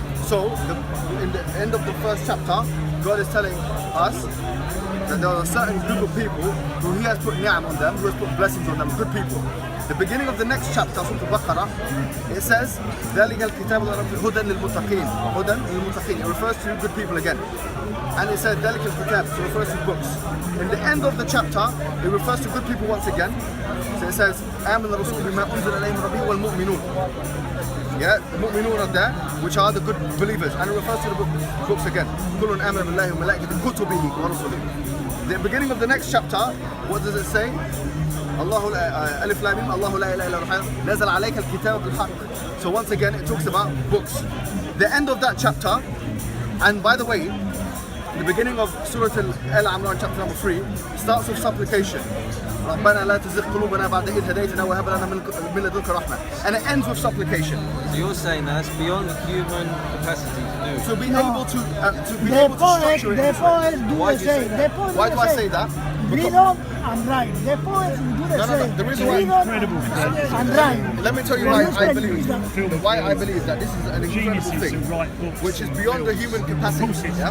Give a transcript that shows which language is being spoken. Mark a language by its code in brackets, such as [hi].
[en] So, in the end of the first chapter, God is telling us that there are a certain group of people who He has put ni'am on them, who has put blessings on them, good people. The beginning of the next chapter, Surah Al-Baqarah, it says, [ar] ذَلِكَ الْكِتَابُ هُدًى لِلْمُتَّقِينَ. هُدًى لِلْمُتَّقِينَ. [en] It refers to good people again. And it says [ar] ذَلِكَ الْكِتَابُ, [en] so it refers to books. In the end of the chapter, it refers to good people once again. So it says, [ar] آمَنَ الرَّسُولُ بِمَا أُنزِلَ إِلَيْهِ مِنْ رَبِّهِ وَالْمُؤْمِنُونَ. [en] Yeah, the mu'minun are there, which are the good believers. And it refers to the books again. [ar] كُلٌّ آمَنَ بِاللَّهِ وَمَلَائِكَتِهِ كُتُبِهِ وَرُسُلِهِ. [en] The beginning of the next chapter, what does it say? [ar] الله ألف لام ميم الله لا إله إلا هو نزل عليك الكتاب بالحق. [en] So once again it talks about books. The end of that chapter, and by the way, the beginning of Surah Al-Imran chapter number 3 starts with supplication. [ar] ربنا لا تزغ قلوبنا بعد إذ هديتنا وهب لنا من لدنك رحمة. [en] And it ends with supplication. So you're saying that's beyond human capacity to do. To be able to structure it. Why do I say that? Freedom and right. The poets do the same. The reason why Freedom and right. Let me tell you why I believe that this is an incredible thing, which is beyond the human capacity. Yeah?